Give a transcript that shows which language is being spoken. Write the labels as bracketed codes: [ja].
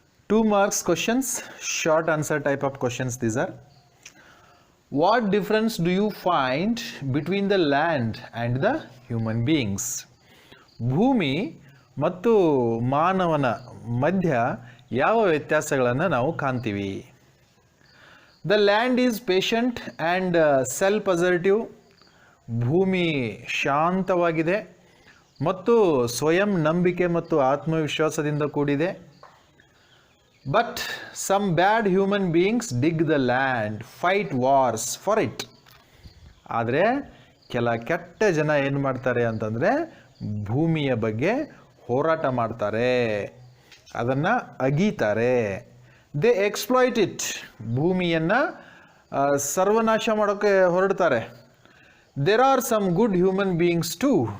[en] 2 marks questions, short answer type of questions these are. What difference do you find between the land and the human beings? [kn] ಭೂಮಿ ಮತ್ತು ಮಾನವನ ಮಧ್ಯ ಯಾವ ವ್ಯತ್ಯಾಸಗಳನ್ನು ನಾವು ಕಾಣ್ತೀವಿ? [en] The land is patient and self-assertive. [kn] ಭೂಮಿ ಶಾಂತವಾಗಿದೆ ಮತ್ತು ಸ್ವಯಂ ನಂಬಿಕೆ ಮತ್ತು ಆತ್ಮವಿಶ್ವಾಸದಿಂದ ಕೂಡಿದೆ. [en] But some bad human beings dig the land, fight wars for it. [kn] ಆದರೆ ಕೆಲ ಕೆಟ್ಟ ಜನ ಏನು ಮಾಡ್ತಾರೆ ಅಂತಂದರೆ ಭೂಮಿಯ ಬಗ್ಗೆ ಹೋರಾಟ ಮಾಡ್ತಾರೆ, ಅದನ್ನು ಅಗೀತಾರೆ. [en] They exploit it. [kn] ಭೂಮಿಯನ್ನು ಸರ್ವನಾಶ ಮಾಡೋಕ್ಕೆ ಹೊರಡ್ತಾರೆ. [en] There are some good human beings too.